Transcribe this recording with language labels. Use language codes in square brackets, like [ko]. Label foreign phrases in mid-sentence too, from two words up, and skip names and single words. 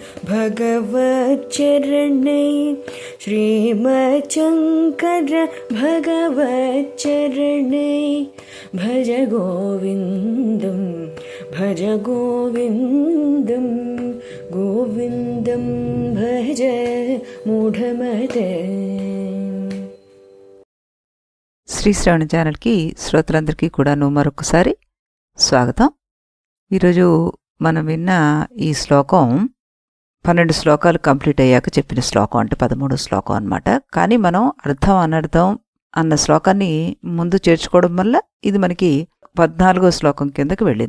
[sa] भगवच्चरणैः श्रीमच्छङ्कर भगवच्चरणैः भज गोविन्दं भज गोविन्दं गोविन्दं भज మూఢమతే. [te] శ్రీ శ్రవణ ఛానల్కి శ్రోతలందరికీ కూడాను మరొకసారి స్వాగతం. ఈరోజు మనం విన్న ఈ శ్లోకం 12 శ్లోకాలు కంప్లీట్ అయ్యాక చెప్పిన శ్లోకం, అంటే 13వ శ్లోకం అన్నమాట. కానీ మనం అర్థం అనర్థం అన్న శ్లోకాన్ని ముందు చేర్చుకోవడం వల్ల ఇది మనకి 14వ శ్లోకం కిందకి వెళ్ళింది.